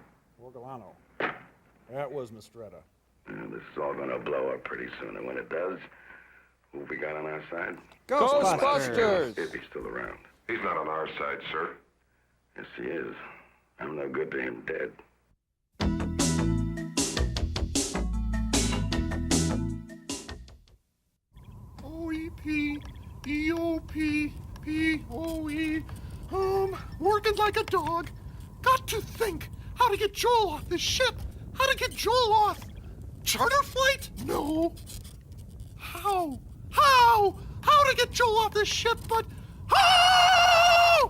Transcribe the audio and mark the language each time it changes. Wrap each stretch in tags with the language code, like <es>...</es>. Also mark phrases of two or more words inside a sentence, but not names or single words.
<en>Or Galano. That was Mistretta. This is all gonna blow up pretty soon, and when it does, who have we got on our side? Ghostbusters! If he's still around. He's not on our side, sir. Yes, he is. I'm no good to him dead. O-E-P, E-O-P, P-O-E. Working like a dog. Got to think how to get Joel off this ship. How to get Joel off. Charter flight? No. How? How to get Joel off this ship, but how?</en>